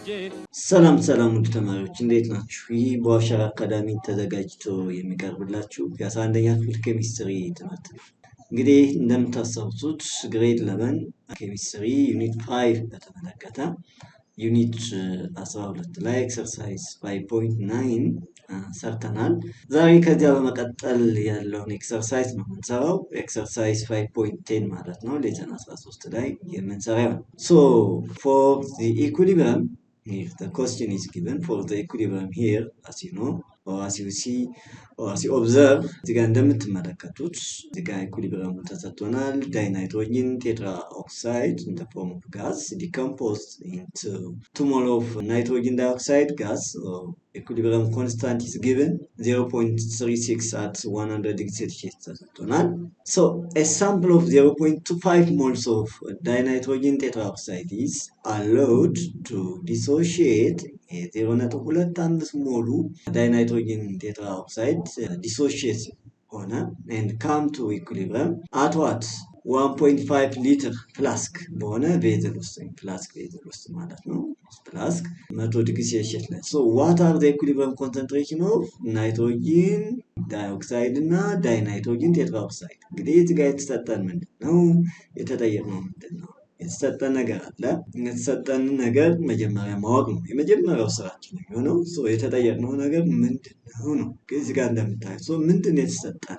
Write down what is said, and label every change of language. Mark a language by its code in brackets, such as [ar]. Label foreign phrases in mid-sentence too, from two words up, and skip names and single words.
[am] ሰላም ውድ ተማሪዎች እንዴት ናችሁ? ይህ በዋሻራ አካዳሚ ተዘጋጅቶ የሚቀርብላችሁ የ11ኛ ክፍል ኬሚስትሪ ትምህርት ነው። እንግዲህ እንደምታስታውሱት ግሬድ 11 ኬሚስትሪ ዩኒት 5 በተመለከተ ዩኒት 12 ላይ ኤክሰርሳይዝ 5.9 ሰርተናል። ዛሬ ከዚያ በመቀጠል ያለውን ኤክሰርሳይዝ ነው የምንሰራው። ኤክሰርሳይዝ 5.10 ማለት ነው። ሌሰን 13 ላይ የምንሰራው ነው። [en] So for the equilibrium, if the question is given for the equilibrium here, as you know, or as you see, or as you observe, [am] እዚህ ጋር እንደምትመለከቱት እዚህ ጋር ኢኩሊብሪየሙ ተሰጥቶናል። [en] ዳይናይትሮጅን tetraoxide in the form of gas decomposed into 2 mole of nitrogen dioxide gas. Equilibrium constant is given 0.36 at 100 degrees Celsius ተሰጥቶናል። So a sample of 0.25 moles of dinitrogen tetraoxide is allowed to dissociate 0.25 mole dinitrogen tetraoxide dissociate ሆነ and come to equilibrium at what 1.5 liter flask በሆነ ቬዝል ውስጥ ፍላስክ ቬዝል [am] ውስጥ ማለት ነው። [en] flask 100 degree Celsius ላይ so what are the equilibrium concentration of nitrogen dioxide እና dinitrogen tetraoxide? [am] እንግዲህ እዚህ ጋር የተሰጠን ምንድነው? የተጠየቅነው ምንድነው? የተሰጠን ነገር አለ። የተሰጠን ነገር መጀመሪያ ማወቅ ነው የመጀመሪያው ስራችን የሚሆነው። የተጠየቅነው ነገር ምንድነው ነው። እዚህ ጋር እንደምታዩት ምንድነው የተሰጠን?